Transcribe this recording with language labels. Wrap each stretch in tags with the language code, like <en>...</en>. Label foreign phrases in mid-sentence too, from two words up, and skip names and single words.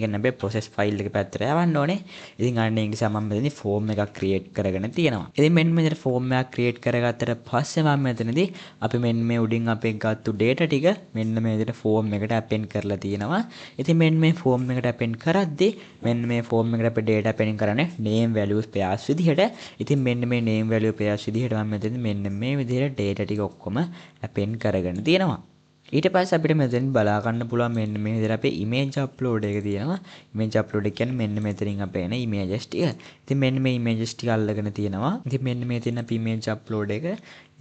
<si>කියන්නේ අපේ</si> <en>process file</en> <si>එක පැත්තට යවන්න ඕනේ. ඉතින් අන්න ඒ නිසා මම මෙතනදී form එකක් create කරගෙන තියෙනවා. ඉතින් මෙන්න මෙතන form එකක් create කරගත්තට පස්සේ මම මෙතනදී අපි මෙන්න මේ උඩින් අපේ ගත්තු data ටික මෙන්න මේ විදිහට form එකට append කරලා තියෙනවා. ඉතින් මෙන්න මේ form එකට append කරද්දී මෙන්න මේ form එකට අපේ data append කරන්නේ</si> <en>name values pairs</en> <si>විදිහට. ඉතින් මෙන්න මේ</si> <en>name value pairs</en> <si>විදිහට මම මෙතනදී මෙන්න මේ විදිහට data ටික ඔක්කොම append කරගෙන තියෙනවා. ඊට පස්සේ අපිට මෙතෙන් බලා ගන්න පුළුවන් මෙන්න මේ විදිහට අපේ</si> <en>image upload</en> <si>එක තියෙනවා.</si> <en>image upload</en> <si>එක කියන්නේ මෙන්න මෙතනින් අපේ එන images ටික. ඉතින් මෙන්න මේ images ටික අල්ලගෙන තියෙනවා. ඉතින් මෙන්න මේ තියෙන අපේ</si> <en>image upload</en> <si>එක.</si>